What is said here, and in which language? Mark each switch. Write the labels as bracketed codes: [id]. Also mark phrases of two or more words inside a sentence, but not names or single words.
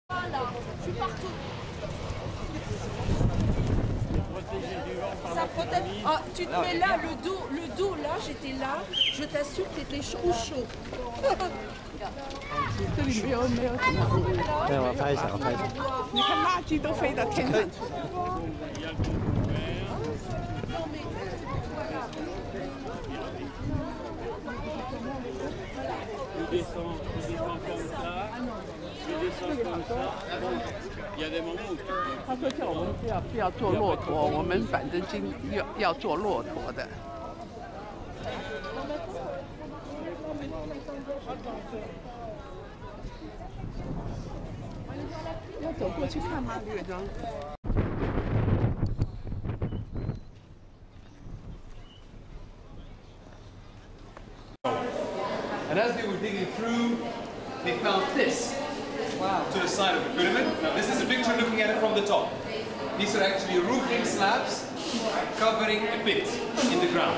[fr] Voilà, je suis partout. Ça protège. Ah, tu te mets là, le dos là, j'étais là, je t'assure que t'étais chaud ou chaud. [zh] 这里没有什么。对，我拍一下，我拍一下。你看垃圾都飞到天上去。 [fr] Je descends comme ça, je descends comme ça. Il y a des moments où [zh] 他说叫我们不要坐骆驼，我们反正要坐骆驼的。要走过去看吗，李伟庄？ [en] And as they were digging through, they found this to the side of the pyramid. Now this is a picture looking at it from the top. These are actually roofing slabs covering a pit in the ground.